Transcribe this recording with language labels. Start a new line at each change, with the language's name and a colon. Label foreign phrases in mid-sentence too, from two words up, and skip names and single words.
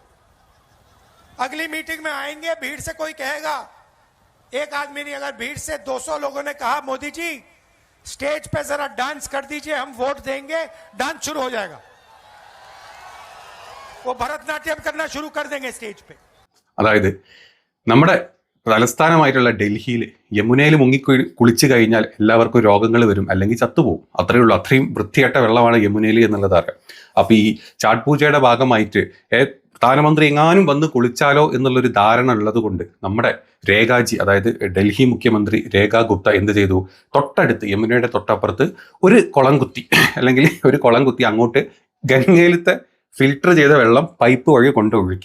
Hindi: अगली मीटिंग में आएंगे, भीड़ से कोई कहेगा, एक आदमी नहीं, अगर भीड़ से 200 लोगों ने कहा मोदी जी स्टेज पे जरा डांस कर दीजिए, हम वोट देंगे, डांस शुरू हो जाएगा। वो भरतनाट्यम करना शुरू कर देंगे स्टेज पे।
Malayalam: അതായത് നമ്മുടെ തലസ്ഥാനമായിട്ടുള്ള ഡൽഹിയിൽ യമുനയിൽ മുങ്ങി കുളിച്ചു കഴിഞ്ഞാൽ എല്ലാവർക്കും രോഗങ്ങൾ വരും, അല്ലെങ്കിൽ ചത്തുപോകും. അത്രയേ ഉള്ളൂ. അത്രയും വൃത്തികെട്ട വെള്ളമാണ് യമുനയിൽ എന്നുള്ളത് അറിയാം. അപ്പൊ ഈ ചാട്ട് പൂജയുടെ ഭാഗമായിട്ട് പ്രധാനമന്ത്രി എങ്ങാനും വന്ന് കുളിച്ചാലോ എന്നുള്ളൊരു ധാരണ ഉള്ളത് കൊണ്ട് നമ്മുടെ രേഖാജി, അതായത് ഡൽഹി മുഖ്യമന്ത്രി രേഖാ ഗുപ്ത എന്ത് ചെയ്തു, തൊട്ടടുത്ത് യമുനയുടെ തൊട്ടപ്പുറത്ത് ഒരു കുളം കുത്തി, അല്ലെങ്കിൽ ഒരു കുളം കുത്തി അങ്ങോട്ട് ഗംഗയിലത്തെ ഫിൽട്ടർ ചെയ്ത വെള്ളം പൈപ്പ് വഴി കൊണ്ട് ഒഴുക്കി.